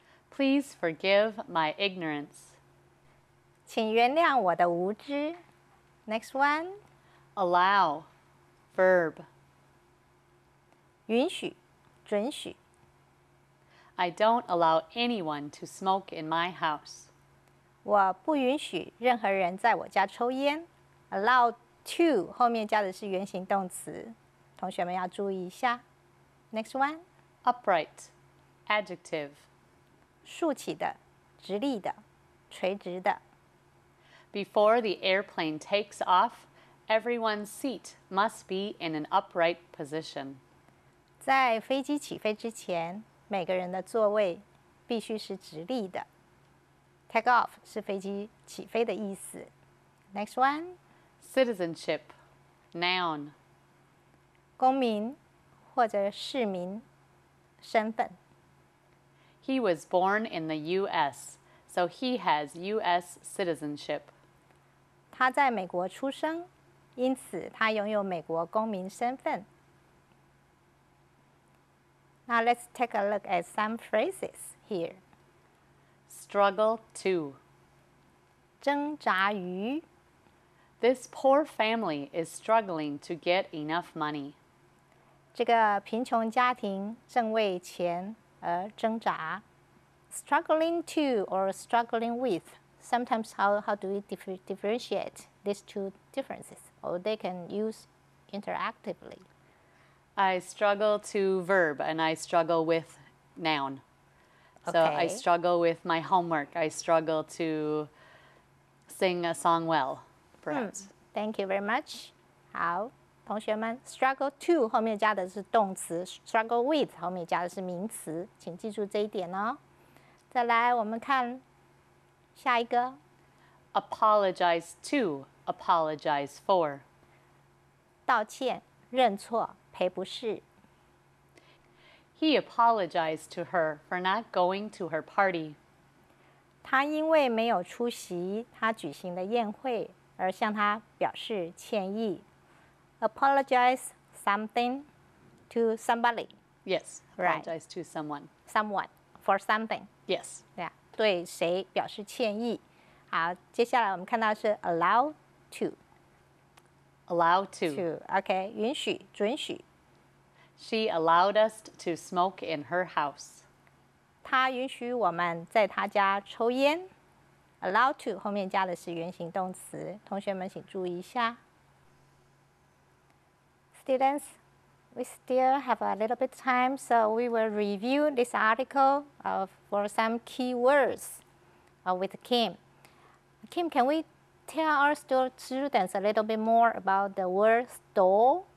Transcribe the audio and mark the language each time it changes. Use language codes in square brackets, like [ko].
[en] Please forgive my ignorance. [zh] 请原谅我的无知。 [en] Next one. Allow. Verb. [zh] 允许，准许。 [en] I don't allow anyone to smoke in my house. [zh] 我不允许任何人在我家抽烟。Allow to 后面加的是原形动词，同学们要注意一下。 [en] Next one. Upright. Adjective. [zh] 竖起的、直立的、垂直的。 [en] Before the airplane takes off, everyone's seat must be in an upright position. [zh] 在飞机起飞之前，每个人的座位必须是直立的。 Take off 是飞机起飞的意思。 [en] Next one. Citizenship. Noun. 公民或者市民身份。 He was born in the U.S., so he has U.S. citizenship. [zh] 他在美国出生，因此他拥有美国公民身份。 [en] Now let's take a look at some phrases here. Struggle to. [zh] 挣扎于。 [en] This poor family is struggling to get enough money. [zh] 这个贫穷家庭正为钱而挣扎。 [en] Struggling to or struggling with. Sometimes how do we differentiate these two differences? Or they can use interactively. I struggle to verb and I struggle with noun. So I struggle with my homework. I struggle to sing a song well, perhaps. Thank you very much. [zh] 好，同学们 ，struggle to 后面加的是动词 ，struggle with 后面加的是名词，请记住这一点哦。再来，我们看下一个 [en] Apologize to, apologize for. [zh] 道歉、认错、赔不是。 [en] He apologized to her for not going to her party. [zh] 他因为没有出席他举行的宴会，而向他表示歉意。 [en] Apologize something to somebody. Yes, Right. apologize to someone. Someone for something. Yes. [zh] 对啊，对谁表示歉意。好，接下来我们看到是 allow to. [en] Allow to. [zh] OK， 允许、准许。 [en] She allowed us to smoke in her house. [zh] 他允许我们在他家抽烟。Allow to 后面加的是原形动词，同学们请注意一下。 [en] Students, we still have a little bit time, so we will review this article for some key words with Kim. Kim, can we tell our students a little bit more about the word stall?